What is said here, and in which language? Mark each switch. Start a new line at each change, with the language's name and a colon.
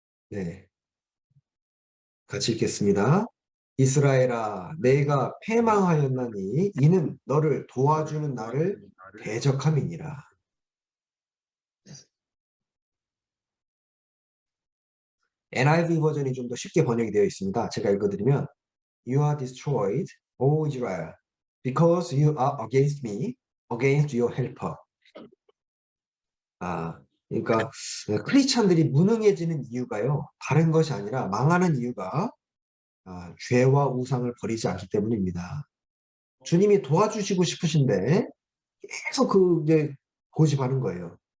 Korean: 네, 같이 읽겠습니다. 이스라엘아, 내가 패망하였나니 이는 너를 도와주는 나를 대적함이니라. NIV 버전이 좀 더 쉽게 번역이 되어 있습니다. 제가 읽어드리면
English: You are destroyed, O Israel, because you are against me, against your helper.
Korean: 그러니까 크리스찬들이 무능해지는 이유가요. 다른 것이 아니라 망하는 이유가 죄와 우상을 버리지 않기 때문입니다. 주님이 도와주시고 싶으신데 계속 그게 고집하는 거예요.